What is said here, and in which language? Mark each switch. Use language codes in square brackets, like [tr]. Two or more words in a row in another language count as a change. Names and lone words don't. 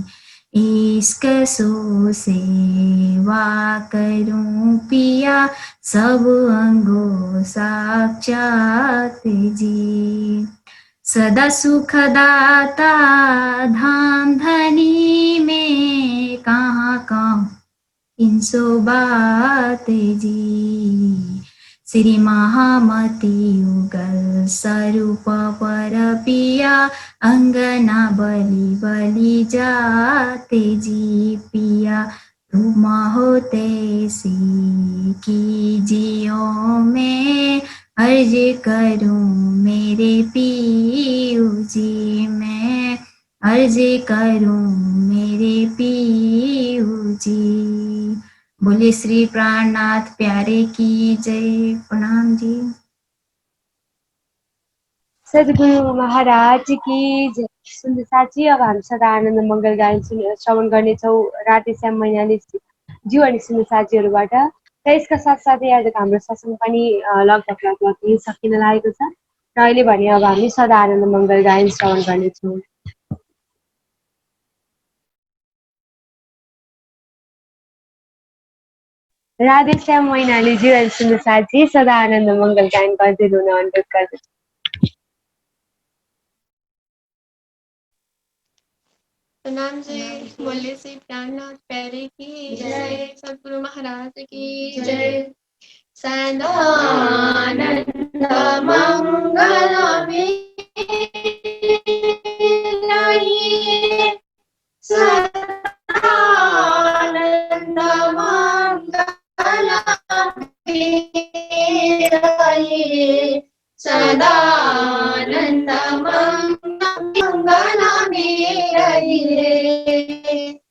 [hi] इश्क सो सेवा करूं पिया, सब अंगो साक्षात जी। सदा सुखदाता धाम धनी में, कहाँ कहाँ इनसो बात जी। श्री महामती युगल स्वरूप पर पिया, अंगना बलि बलि जाते जी पिया। तुम होते सी कीजियो मैं, अर्ज करूं मेरे पियू जी मैं, अर्ज करूं मेरे पियू जी। बोले श्री प्राणनाथ प्यारे की जय। प्रणाम जी। सद्गुरु महाराज की जय। [ne] सुन्दर साथी, अब हामी सदा आनन्द मङ्गल गायन श्रवण गर्नेछौँ राधेश्याम मैनाली ज्यू अनि सुन्दर साथीहरूबाट। र यसका साथसाथै आजको हाम्रो सत्सङ्ग पनि लगभग सकिन लागेको छ। र अहिले भने अब हामी सदा आनन्द मङ्गल गायन श्रवण गर्नेछौँ। राधेश्याम मैनाली ज्यू अनि सुन्दर साथी सदा आनन्द मङ्गल गायन गर्दै हुन अनुरोध गर्दछु। [hi] प्रणाम जी। बोले श्री प्राणनाथ प्यारे की जय। सद्गुरु महाराज की जय। सदानंद मंगल रहिए, सदानंद मंगल रहिए, सदानंद मंगल में रहिए।